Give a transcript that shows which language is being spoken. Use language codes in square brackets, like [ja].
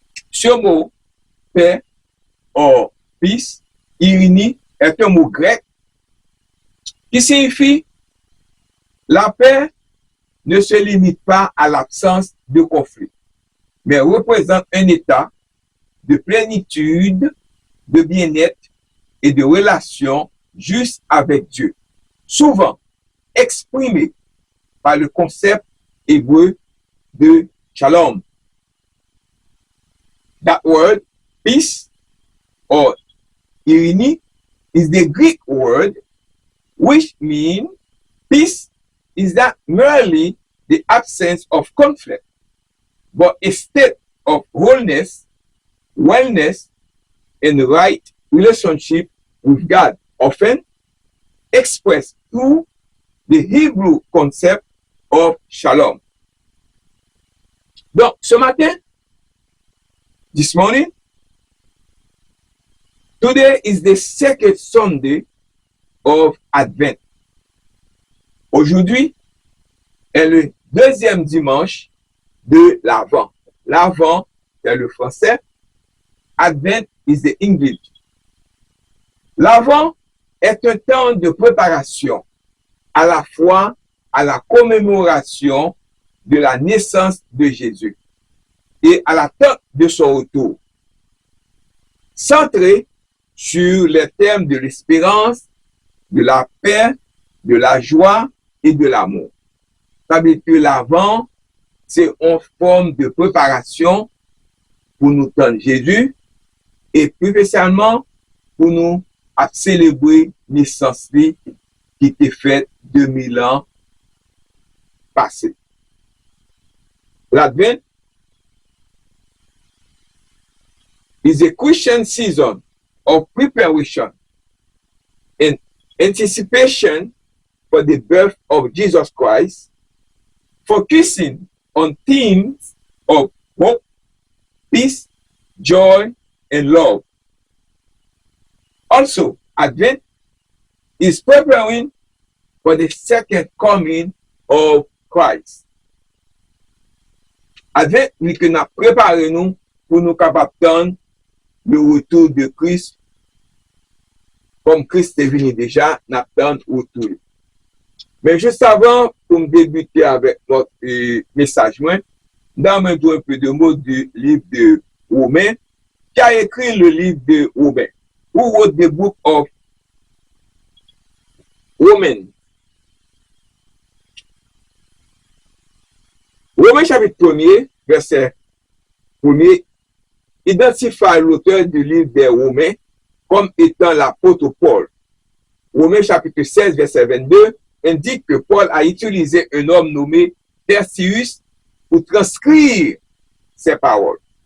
[fr] Ce mot paix ou peace, ironie est un mot grec qui signifie la paix ne se limite pas à l'absence de conflit, mais représente un état de plénitude, de bien-être et de relation juste avec Dieu, souvent exprimé par le concept hébreu de shalom. [en] That word, peace or irene, is the Greek word which means peace is not merely the absence of conflict, but a state of wholeness, wellness, and right relationship with God, often expressed through the Hebrew concept of shalom. [fr] Donc, ce matin, [en] this morning, today is the second Sunday of Advent. [fr] Aujourd'hui est le deuxième dimanche de l'Avent. L'Avent, c'est le français. [en] Advent is the English. [fr] L'Avent est un temps de préparation à la fois à la commémoration de la naissance de Jésus et à l'attente de son retour. Centré sur les thèmes de l'espérance, de la paix, de la joie et de l'amour. Ça veut dire que l'Avent, c'est une forme de préparation pour nous tendre Jésus et plus spécialement pour nous célébrer la naissance qui était faite 2000 ans passés. L'Advent [en] is a Christian season of preparation and anticipation for the birth of Jesus Christ, focusing on themes of hope, peace, joy, and love. Also, Advent is preparing for the second coming of Christ. [fr] Advent, nous que nous préparons nous pour nous capables d'attendre le retour de Christ. Comme Christ est venu déjà, nous attendons le retour. Mais juste avant, pour me débuter avec notre message, nous allons un peu de mots du livre de Romains. Qui a écrit le livre de Romains? [en] Who wrote the book of Romans? [fr] Romains chapitre 1er, verset 1er, identifie l'auteur du livre des Romains comme étant l'apôtre Paul. Romains chapitre 16, verset 22, indique que Paul a utilisé un homme nommé Tertius pour transcrire ses paroles.